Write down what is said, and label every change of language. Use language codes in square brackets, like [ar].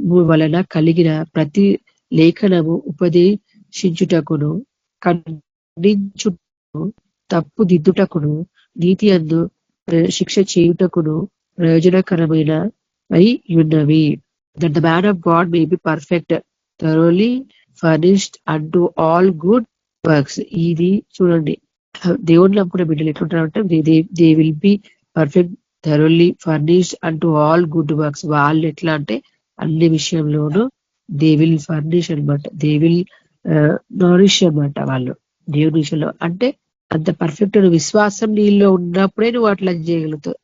[te] వలన కలిగిన ప్రతి లేఖనము ఉపదేశించుటకును ఖండించుటకును తప్పు దిద్దుటకును నీతి అందు శిక్ష చేయుటకును ప్రయోజనకరమైన అయి ఉన్నవి. [en] That the man of God may be perfect, thoroughly furnished unto all good works. [te] ఇది చూడండి, దేవుని నమ్ముకున్న బిడ్డలు ఎట్లుంటారంటే [en] They will be perfect, thoroughly furnished అంటూ all good works. [te] వాళ్ళు ఎట్లా అంటే అన్ని విషయంలోనూ [en] they will furnish [te] అనమాట, [en] they will nourish [te] అనమాట. వాళ్ళు దేవుని విషయంలో అంటే అంత పర్ఫెక్ట్ విశ్వాసం నీలో ఉన్నప్పుడే నువ్వు అట్లా చేయగలుగుతావు.